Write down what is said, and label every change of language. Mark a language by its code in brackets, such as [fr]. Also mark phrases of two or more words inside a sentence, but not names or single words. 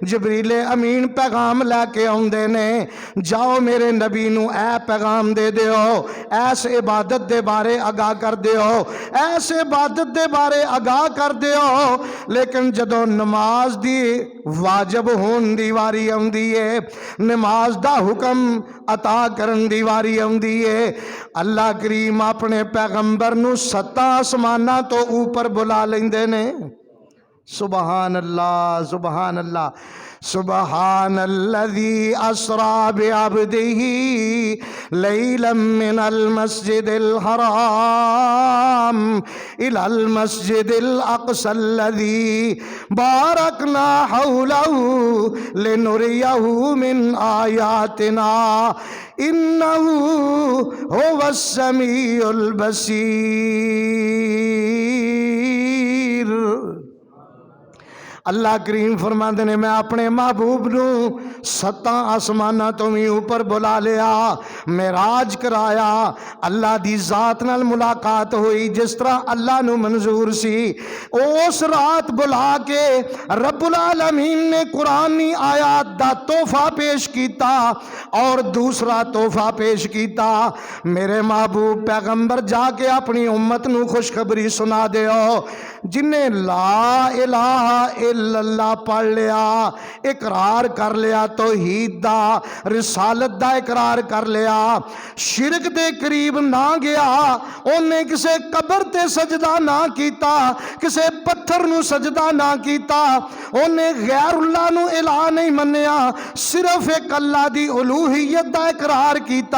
[pa] جبریلِ امین پیغام لیکے آؤندے نیں، جاؤ میرے نبی نوں اے پیغام دے دیو، ایس عبادت دے بارے آگاہ کر دیو، ایس عبادت دے بارے آگاہ کر دیو. لیکن جدوں نماز دی واجب ہونے دی واری آؤندی ہے، نماز دا حکم عطا کرن دی واری آؤندی ہے، اللہ کریم اپنے پیغمبر نوں 7 اسماناں توں اوپر بلا لیندے نیں. [ar] سبحان الله، سبحان الله. سبحان الذي أسرى بعبده ليلا من المسجد الحرام إلى المسجد الأقصى الذي باركنا حوله لنريه من آياتنا إنه هو السميع البصير. [pa] اللہ کریم فرماتے نیں میں اپنے محبوب نوں 7 اسماناں توں بھی اوپر بلا لیا، معراج کرایا، اللہ دی ذات نال ملاقات ہوئی جس طرح اللہ نوں منظور سی. اس رات بلا کے ربّ العالمین نے قرآنی آیات دا تحفہ پیش کیا اور دوسرا تحفہ پیش کیا. میرے محبوب پیغمبر جاکے اپنی امت نوں خوشخبری سنا دیو، جنہیں [ar] لا إله إلا الله [pa] پڑھ لیا، اقرار کر لیا توحید دا، رسالت دا اقرار کر لیا، شرک دے قریب نہ گیا، انہیں کسے قبر تے سجدہ نہ کیتا، کسے پتھر نوں سجدہ نہ کیتا، انہیں غیر اللہ نوں الٰہ نہیں منیا، صرف اک اللہ دی الوہیت دا اقرار کیتا.